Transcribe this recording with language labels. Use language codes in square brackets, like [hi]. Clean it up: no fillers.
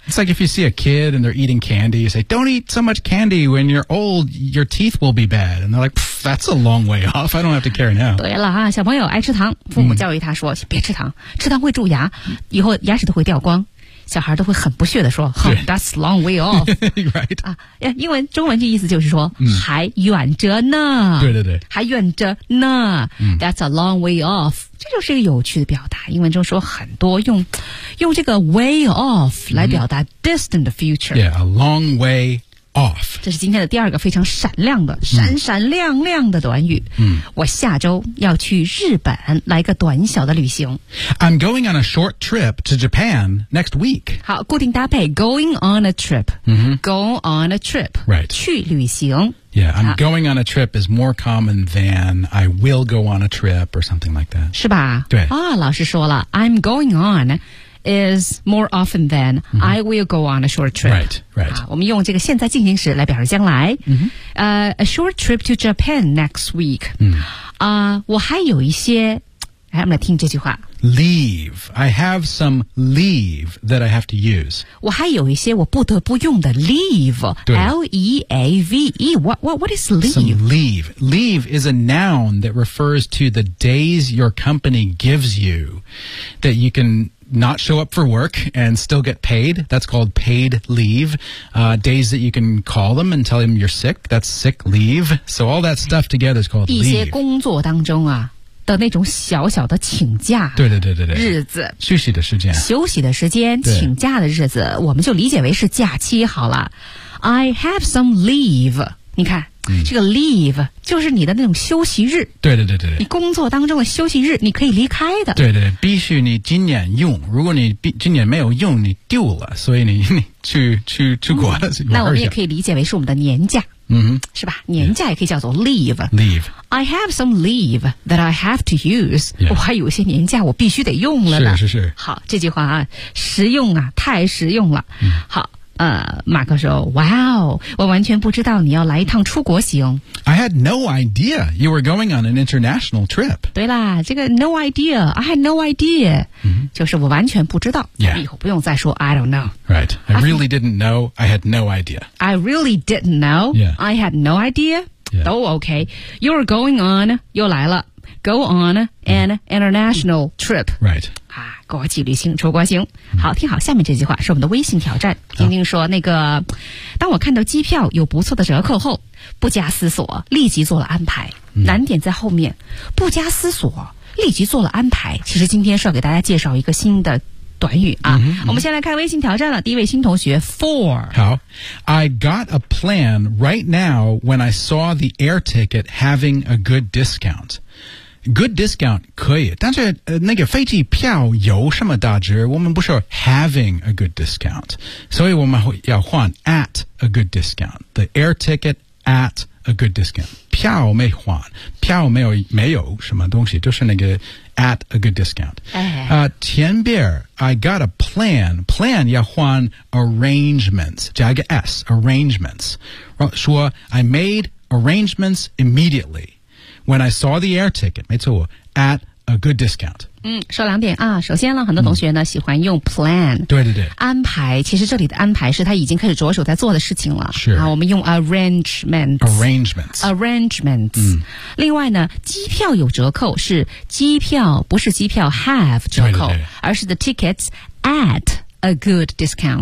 [en] Yeah. It's like if you see a kid and they're eating candy, you say, "Don't eat so much candy. When you're old, your teeth will be bad." And they're like, "That's a long way off. I don't have to care now." [zh] 对了啊，小朋友爱吃糖，父母教育他说、mm-hmm. 别吃糖，吃糖会蛀牙，以后牙齿都会掉光。小孩都会很不屑地说 [en] That's long way off Right、 [zh] 啊、英文中文的意思就是说、嗯、还远着呢对对对还远着呢、嗯、 [en] That's a long way off [zh] 这就是一个有趣的表达英文中说很多用这个 way off 来表达 distant future、 [en] 嗯、Yeah, a long way off [zh] 这是今天的第二个非常闪亮的闪闪亮亮的短语、嗯、我下周要去日本来个短小的旅行 [en] I'm going on a short trip to Japan next week [zh] 好固定搭配 [en] going on a trip、 mm-hmm. go on a trip、 right. [zh] 去旅行 [en] Yeah, I'm going on a trip is more common than I will go on a trip or something like that [zh] 是吧对、哦、老师说了 [en] I'm going onis more often than、 [zh] mm-hmm. [en] I will go on a short trip. Right, right.、 [zh] 啊、我们用这个现在进行时来表示将来。 [en] A short trip to Japan next week.、 Mm. [zh] 我还有一些，来，我们来听这句话。 [en] Leave. I have some leave that I have to use. 我还有一些我不得不用的 leave. L-E-A-V-E. What is leave? Some leave. Leave is a noun that refers to the days your company gives you that you can... not show up for work and still get paid. That's called paid leave.、days that you can call them and tell them you're sick. That's sick leave. So all that stuff together is called leave. [zh] 一些工作当中啊的那种小小的请假对对对对对日子休息的时间休息的时间请假的日子我们就理解为是假期好了。 [en] I have some leave. 你看、嗯、 [zh] 这个 leave 就是你的那种休息日。对对对对对。你工作当中的休息日你可以离开的。对对对必须你今年用如果你今年没有用你丢了所以你去出国了、嗯。那我们也可以理解为是我们的年假。 Mm-hmm. 是吧年假也可以叫做 leave、 [en] yeah. Leave I have some leave that I have to use、 yeah. [zh] 我还有一些年假我必须得用了呢是是是好这句话啊实用啊太实用了、嗯、好马克说 Wow, 我完全不知道你要来一趟出国行。 [en] I had no idea you were going on an international trip. [zh] 对啦，这个 no idea, [en] I had no idea,、 [zh] mm-hmm. 就是我完全不知道。 [en] Yeah. [zh] 以后不用再说 [en] I don't know. Right. I really didn't know, I had no idea. I really didn't know,、 yeah. I had no idea.、 Yeah. 都 OK. You were going on, [zh] 又来了。 [en] Go on an international trip. Right. [zh] 啊，国际旅行，出国行。好，听好下面这句话，是我们的微信挑战。丁丁说，那个，当我看到机票有不错的折扣后，不加思索，立即做了安排。难点在后面，不加思索，立即做了安排。其实今天是要给大家介绍一个新的短语啊。我们先来开微信挑战了，第一位新同学 ,4。好。 [en] I got a plan right now when I saw the air ticket having a good discount. [zh] Good discount, 可以。但是、那个飞机票有什么打折我们不说 [en] having a good discount. [zh] 所以我们要换 at a good discount. [en] The air ticket at a good discount. [zh] 票没换。票没有什么东西就是那个 [en] at a good discount. [zh] 前边 [en] I got a plan. [zh] Plan 要换 arrangements. 加一个 [en] S, arrangements. 说 I made arrangements immediately. When I saw the air ticket, [zh] 没错 [en] at a good discount. [zh] 嗯，说两点啊。首先呢，很多同学呢、喜欢用 plan，对对对，安排。其实这里的安排是他已经开始着手在做的事情了。是啊，我们用 arrangements。嗯。另外呢，机票有折扣是机票，不是机票 have 折扣，对对对，而是 [en] the tickets at。A good discount.